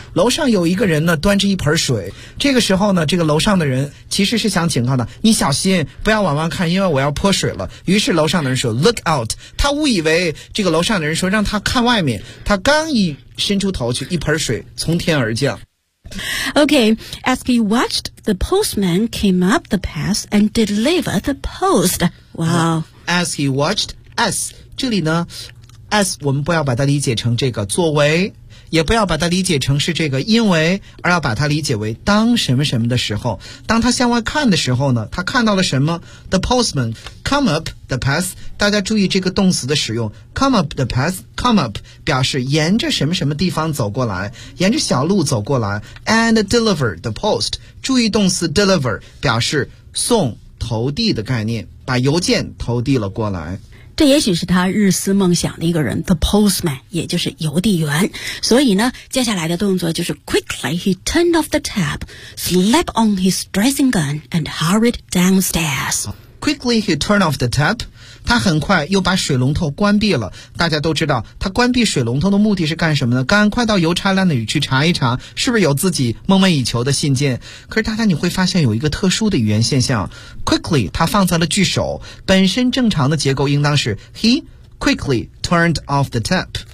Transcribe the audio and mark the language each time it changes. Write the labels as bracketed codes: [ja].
[zh] 楼上有一个人呢，端着一盆水。这个时候呢，这个楼上的人其实是想警告他：你小心，不要往外看，因为我要泼水了。于是楼上的人说 ： [en] “Look out！” [zh] 他误以为这个楼上的人说让他看外面。他刚一伸出头去，一盆水从天而降。 [en] Okay, as he watched, the postman came up the path and delivered the post. Wow. As he watched, as, [zh] 这里呢 as 我们不要把它理解成这个作为，也不要把它理解成是这个因为，而要把它理解为当什么什么的时候。当他向外看的时候呢，他看到了什么？ [en] The postman come up the path. [zh] 大家注意这个动词的使用， [en] come up the path, come up [zh] 表示沿着什么什么地方走过来，沿着小路走过来。 [en] And deliver the post. [zh] 注意动词 deliver 表示送投递的概念，把邮件投递了过来。这也许是他日思梦想的一个人 [en] The postman [zh] 也就是邮递员。所以呢，接下来的动作就是 [en] Quickly he turned off the tap, slapped on his dressing gown, and hurried downstairs. Quickly he turned off the tap. [zh] 他很快又把水龙头关闭了。大家都知道他关闭水龙头的目的是干什么呢？赶快到邮差那里去查一查是不是有自己梦寐以求的信件。可是大家你会发现有一个特殊的语言现象， Quickly 他放在了句首，本身正常的结构应当是 [en] He quickly turned off the tap。